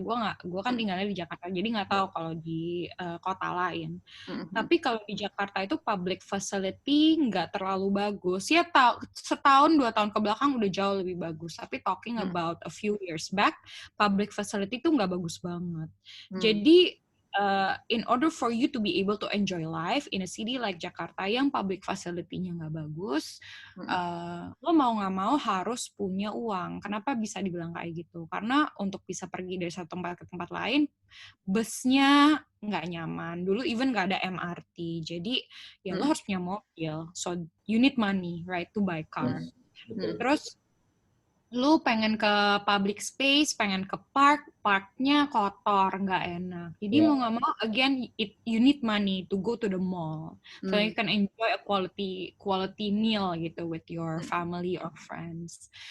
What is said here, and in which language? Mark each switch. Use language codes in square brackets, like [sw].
[id] Gue kan tinggalnya di Jakarta, jadi nggak tahu kalau di kota lain. Tapi kalau di Jakarta itu public facility nggak terlalu bagus. Ya setahun 2 tahun ke belakang udah jauh lebih bagus. Tapi [en] talking about a few years back, public facility [id] itu nggak bagus banget. Jadi [en] in order for you to be able to enjoy life in a city like Jakarta [id] yang public facility-nya nggak bagus, lo mau nggak mau harus punya uang. Kenapa bisa dibilang kayak gitu? Karena untuk bisa pergi dari satu tempat ke tempat lain, busnya nggak nyaman. Dulu even nggak ada MRT, jadi ya lo harus punya mobil. [en] So you need money, right, to buy car. [id] Terus lu pengen ke public space, pengen ke parknya kotor, nggak enak. Jadi mau nggak mau, [en] again, you need money to go to the mall, so you can enjoy a quality meal [id] gitu [en] with your family or friends.